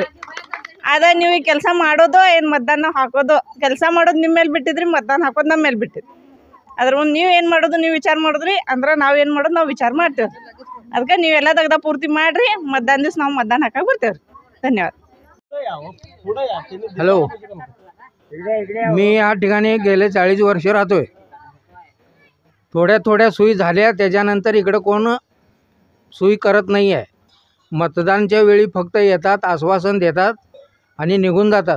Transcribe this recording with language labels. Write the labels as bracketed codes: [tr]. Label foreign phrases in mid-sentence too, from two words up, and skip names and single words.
[kn] ಅದ ನೀವು ಈ ಕೆಲಸ ಮಾಡೋದು ಏನು ಮತದಾನ ಹಾಕೋದು, ಕೆಲಸ ಮಾಡೋದು ನಿಮ್ಮ ಮೇಲೆ ಬಿಟ್ಟಿದ್ರಿ, ಮತದಾನ ಹಾಕೋದು ನಮ್ಮ ಮೇಲೆ ಬಿಟ್ಟಿದ್ರಿ. ಅದ್ರ ಮುಂದೆ ನೀವು ಏನು ಮಾಡೋದು ನೀವು ವಿಚಾರ ಮಾಡಿದ್ರಿ ಅಂದ್ರೆ ನಾವು ಏನು ಮಾಡೋದು ನಾವು ವಿಚಾರ ಮಾಡ್ತೇವೆ. ಅದಕ್ಕೆ ನೀವೆಲ್ಲ ತೆಗ್ದ ಪೂರ್ತಿ ಮಾಡಿರಿ. ಮತದಾನ ದಿವಸ ನಾವು ಮತದಾನ ಹಾಕಕ್ಕೆ ಬರ್ತೇವ್ರಿ. ಧನ್ಯವಾದ. [mr] हॅलो, मी या ठिकाणी गेले 40 वर्ष राहतोय. थोड्या सोयी झाल्या, त्याच्यानंतर इकडं कोण सोयी करत नाही आहे. मतदानच्या वेळी फक्त येतात, आश्वासन देतात आणि निघून जातात.